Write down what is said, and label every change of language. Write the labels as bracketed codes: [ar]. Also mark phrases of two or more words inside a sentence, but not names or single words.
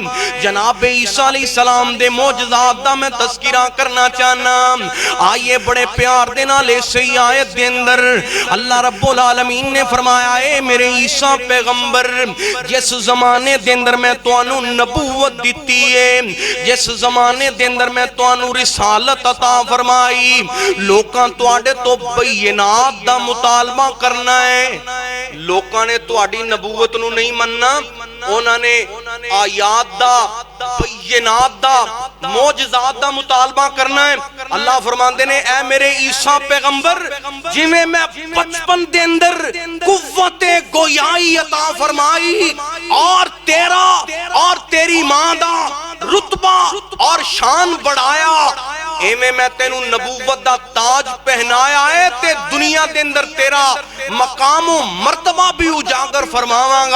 [pa] جناب عیسیٰ [ar] علیہ السلام [pa] دے معجزات دا میں تذکرہ کرنا چاہنا، آئیے بڑے پیار دے نال اسی آیت دے اندر اللہ رب العالمین نے فرمایا اے میرے عیسیٰ پیغمبر، جس زمانے دے اندر میں توانو نبوت دیتی ہے، جس زمانے دے اندر میں توانو رسالت عطا فرمائی، لوکاں تواڈے تو بینات دا مطالبہ کرنا ہے۔ لوکاں نے تواڈی نبوت نو نہیں مننا، انہوں نے آیات دا بینات دا معجزات دا مطالبہ کرنا ہے۔ اللہ فرماندے نے اے میرے عیسیٰ پیغمبر، جویں میں بچپن دے اندر قوت گویائی عطا فرمائی اور تیرا اور تیری ماں دا رتبہ اور شان بڑھایا، ایویں میں تینوں نبوت دا تاج پہنایا ہے تے دنیا دے اندر تیرا مقام و مرتبہ بھی اجاگر فرماواں گا۔